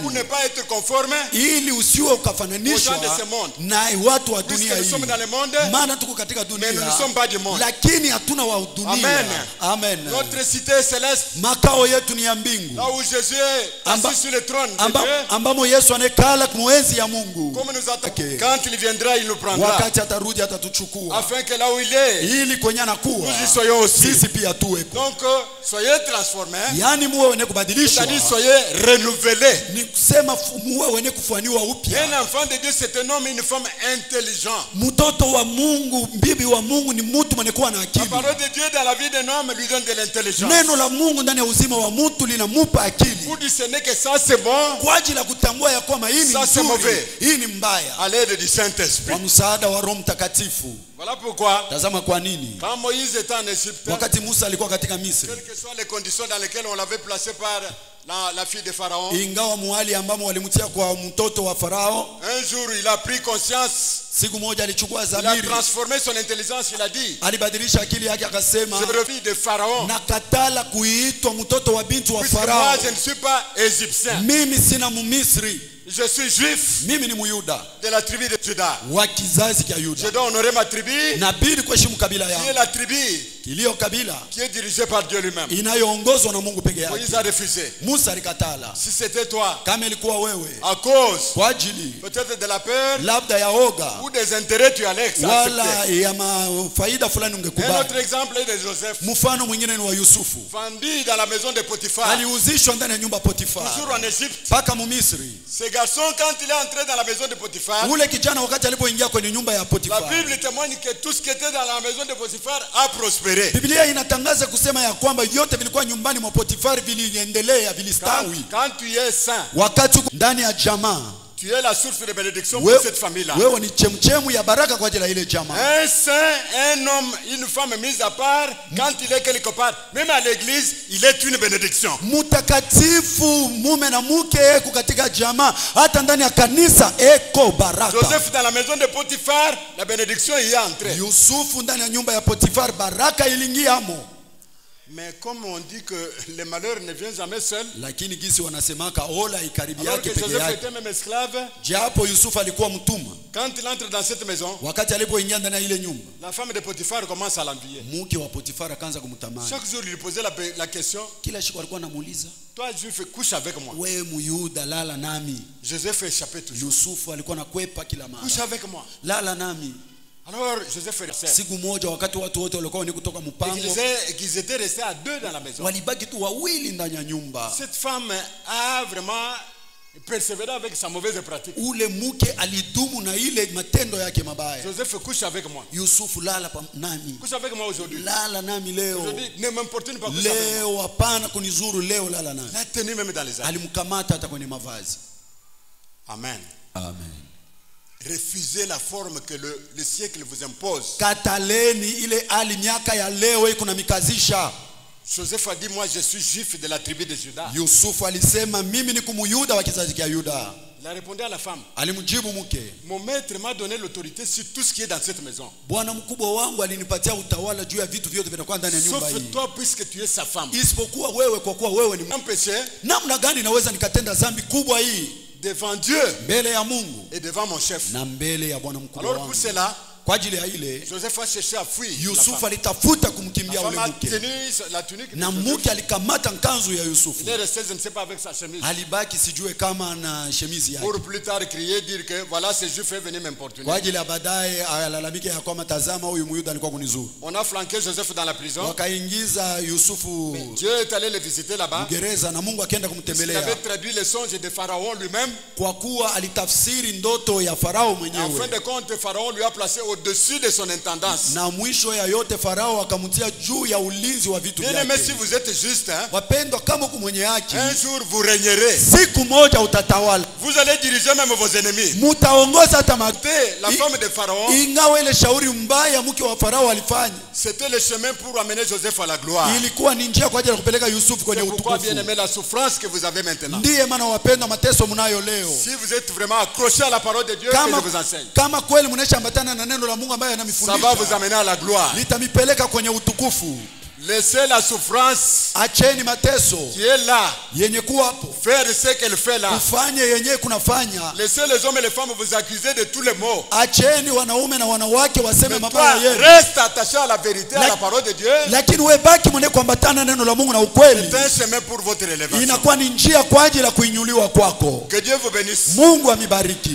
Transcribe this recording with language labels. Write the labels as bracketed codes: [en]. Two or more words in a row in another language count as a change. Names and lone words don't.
[fr] Pour ne pas être conforme, [sw] Ili usiwe ukafananishwa [fr] aux gens de ce monde. [sw] na watu wa [fr] puisque [sw] dunia [fr] nous [sw] hii. [fr] sommes dans le monde, [sw] Maana tuko katika dunia. [fr] mais nous ne sommes pas du monde. [sw] Lakini hatuna wa dunia. [fr] Amen. [sw] Amen. [fr] Notre cité céleste, [sw] Makao yetu ni ya mbingu. [fr] là où Jésus est [sw] Amba- [fr] assis sur le trône de Dieu, [sw] ambamo Yesu anekala kumwenzi ya Mungu. [fr] comme nous attendons. Okay. Quand il viendra, il nous prendra. [sw] Wakati atarudi atatuchukua. [fr] Afin que là où il est, [sw] Ili kwenye anakuwa [fr] nous y soyons aussi. [sw] sisi pia tuwepo. [fr] Donc, soyez transformés. [sw] Yaani muwe wenye kubadilishwa. [fr] C'est-à-dire, soyez renouvelés. [sw] Ni kusema muwe wenye kufanywa upya. [fr] Un enfant de Dieu, c'est un homme et une femme intelligents. [sw] Mtoto wa Mungu, bibi wa Mungu ni mtu mwenye kuwa na [fr] La [sw] akili. [fr] parole de Dieu dans la vie d'un homme lui donne de l'intelligence. [sw] Neno la Mungu ndani ya uzima wa mtu linamupa akili. [fr] Pour discerner que ça c'est bon, [sw] Kwa ajili ya kutambua ya kwamba hii ni [fr] Ça, c'est [sw] nzuri, [fr] mauvais. [sw] hii ni mbaya. [fr] à l'aide du Saint-Esprit. [sw] Kwa msaada wa Roho Mtakatifu. [fr] Voilà pourquoi, [sw] Tazama kwa nini. [fr] quand Moïse était en Égypte, [sw] Wakati Musa alikuwa katika Misri, [fr] quelles que soient les conditions dans lesquelles on l'avait placé par la fille de Pharaon, [sw] ingawa muhali ambamo walimtia kwa mtoto wa Farao, [fr] un jour il a pris conscience, [sw] siku moja alichukua [fr] il a [sw] dhamiri, [fr] transformé son intelligence, il a dit, [sw] alibadilisha akili yake akasema, [fr] je suis fille de Pharaon, [sw] nakatala kuitwa mtoto wa binti wa [fr] puisque moi [sw] Farao. [fr] je ne suis pas égyptien, [sw] Mimi sina Mumisri, [fr] je suis juif [sw] mimi ni Muyuda [fr] de la tribu de Juda. [sw] wa kizazi cha [fr] Je [sw] Yuda. [fr] dois honorer ma tribu, [sw] Nabidi kuheshimu kabila [fr] qui est [sw] yangu. [fr] la tribu [sw] Kilio kabila [fr] qui est dirigé par Dieu lui-même. [sw] inayoongozwa na Mungu peke [fr] Moïse [sw] yake. [fr] a refusé. [sw] Musa alikatala. [fr] Si c'était toi, [sw] Kama ilikuwa wewe, [fr] à cause [sw] kwa ajili [fr] peut-être de la peur [sw] labda ya oga [fr] ou des intérêts, tu allais accepter. [sw] wala ya faida fulani [fr] Un [sw] ungekubali. [fr] autre exemple est de Joseph, [sw] Mfano mwingine ni wa Yusufu. [fr] vendu dans la maison de Potiphar, [sw] Aliuzishwa ndani ya nyumba ya Potifar [fr] toujours en Égypte. [sw] mpaka Mumisri. [fr] Ce garçon, quand il est entré dans la maison de Potiphar, [sw] Ule kijana wakati alipoingia kwenye nyumba ya [fr] la [sw] Potifar, [fr] Bible témoigne que tout ce qui était dans la maison de Potiphar a prospéré. [sw] Biblia inatangaza kusema ya kwamba yote vilikuwa nyumbani mwa Potifar viliendelea, [fr] Quand, [sw] vilistawi. [fr] quand tu es saint, [sw] Wakati uko ndani ya jamaa, [fr] tu es la source de bénédiction pour cette famille-là. [sw] wewe ni chemchemu ya baraka kwa ajili ya ile jamaa. [fr] Un saint, un homme, une femme mise à part, quand il est quelque part, même à l'église, il est une bénédiction. [sw] Mutakatifu mume na mke eko katika jamaa, hata ndani ya kanisa eko baraka. [fr] Joseph dans la maison de Potiphar, la bénédiction y est entrée. [sw] Yusufu ndani ya nyumba ya Potifar, baraka iliingiamo. [fr] Mais comme on dit que le malheur ne vient jamais seul, [sw] Lakini gisi wanasemaka ola ikaribi [fr] alors [sw] yake [fr] que [sw] peke [fr] Joseph [sw] yake. [fr] était même esclave, [sw] Japo Yusufu alikuwa mtumwa, [fr] quand il entre dans cette maison, [sw] wakati alipoingia ndani ya ile nyumba, [fr] la femme de Potiphar commence à l'envier. [sw] mke wa Potifar akaanza kumtamani. [fr] Chaque jour, il lui posait la question, [sw] Kila siku alikuwa anamuuliza, [fr] toi juif, couche avec moi. [sw] wewe Muyuda lala nami. [fr] Joseph échappait toujours. [sw] Yusufu alikuwa anakwepa kila mara, [fr] Couche avec moi. [sw] lala nami. [fr] Alors Joseph et [sw] Siku moja wakati watu wote walikuwa ni kutoka mpango, [fr] qu'ils étaient restés à deux dans la maison. [sw] walibaki tu wawili ndani ya nyumba. [fr] Cette femme a vraiment persévéré avec sa mauvaise pratique. [sw] Ule mke alidumu na ile matendo yake mabaya. [fr] Joseph, couche avec moi. [sw] Yusufu, lala nami. [fr] Couche avec moi aujourd'hui. [sw] Lala nami leo. [fr] Aujourd'hui, ne m'importune pas, couche avec moi. [sw] Leo hapana kunizuru, leo lala nami. [fr] La tenue même dans les airs. [sw] Alimkamata hata kwenye mavazi. [fr] Amen. [sw] Amen. [fr] Refusez la forme que le siècle vous impose. [sw] Kataleni ile hali miaka ya leo iko na mikazisha. [fr] Joseph a dit, moi je suis juif de la tribu de Juda. [sw] Yusufu alisema mimi ni kumuyuda wa kizazi cha Yuda. [fr] Il a répondu à la femme, [sw] Alimjibu mke, [fr] mon maître m'a donné l'autorité sur tout ce qui est dans cette maison. [sw] Bwana mkubwa wangu alinipatia utawala juu ya vitu vyote vinakuwa ndani ya nyumba hii. [fr] Sauf toi, puisque tu es sa femme. [sw] Isipokuwa wewe, kwa kuwa wewe ni [fr] Un péché [sw] namna gani naweza nikatenda dhambi kubwa hii [fr] devant Dieu [sw] mbele ya Mungu [fr] et devant mon chef. [sw] na mbele ya Bwana mkubwa [fr] Alors [sw] wangu? [fr] pour cela, [sw] Kwa ajili ya ile [fr] Joseph a cherché à fuir. [sw] Yusufu alitafuta kumkimbia [fr] La [sw] ule [fr] femme a [sw] mke, [fr] tenu la tunique de [sw] na [fr] Joseph. [sw] mke alikamata nkanzu ya Yusufu. [fr] Il est resté, je ne sais pas, avec sa chemise. [sw] Alibaki sijue kama na shemizi yake, [fr] Pour plus tard crier, dire que voilà, ce juif est venu m'importuner. [sw] kwa ajili ya baadaye alalamike ya kwamba tazama, huyu Myuda alikuwa kunizuru. [fr] On a flanqué Joseph dans la prison. [sw] Wakaingiza Yusufu [fr] Dieu est allé le visiter là-bas. [sw] gereza na Mungu akaenda [fr] Il [sw] kumtembelea, [fr] avait traduit les songes de Pharaon lui-même. [sw] kwa kuwa alitafsiri ndoto ya Farao [fr] En fin [sw] mwenyewe. [fr] de compte, Pharaon lui a placé au-dessus de son intendance. [sw] Na mwisho ya yote Farao akamtia juu ya ulinzi wa vitu [fr] Bien aimé, si [sw] vyake. [fr] vous êtes juste, hein, [sw] Wapendwa, kama uko mwenye haki, [fr] un jour vous régnerez. [sw] siku moja utatawala, [fr] Vous allez diriger même vos ennemis. [sw] mutaongoza hata [fr] La femme de Pharaon, [sw] ingawa ile shauri mbaya mke wa Farao alifanya, [fr] c'était le chemin pour amener Joseph à la gloire. [sw] ilikuwa ni njia kwa ajili ya kupeleka Yusufu kwenye [fr] C'est pourquoi, [sw] utukufu. [fr] bien aimé, la souffrance que vous avez maintenant. [sw] Ndiye maana wapendwa, mateso mnayo leo, [fr] Si vous êtes vraiment accroché à la parole de Dieu que [sw] kama, [fr] je vous enseigne, [sw] kama kweli mnaishambatana na neno la Mungu ambaye [fr] ça va vous [sw] anamifundisha, [fr] amener à la gloire. [sw] litamipeleka kwenye utukufu. [fr] Laissez la souffrance [sw] Acheni mateso [fr] qui est là [sw] yenye kuwapo, [fr] faire ce qu'elle fait là. [sw] ufanye yenye kunafanya. [fr] Laissez les hommes et les femmes vous accuser de tous les maux. [sw] Acheni wanaume na wanawake waseme [fr] Mais toi, [sw] mabaya yenu, [fr] reste attaché à la vérité, à la parole de Dieu. [sw] lakini wewe baki mwenye kuambatana neno la Mungu na ukweli. [fr] C'est un chemin pour votre élévation. [sw] Inakuwa ni njia kwa ajili ya kuinyuliwa kwako. [fr] Que Dieu vous bénisse. [sw] Mungu amibariki.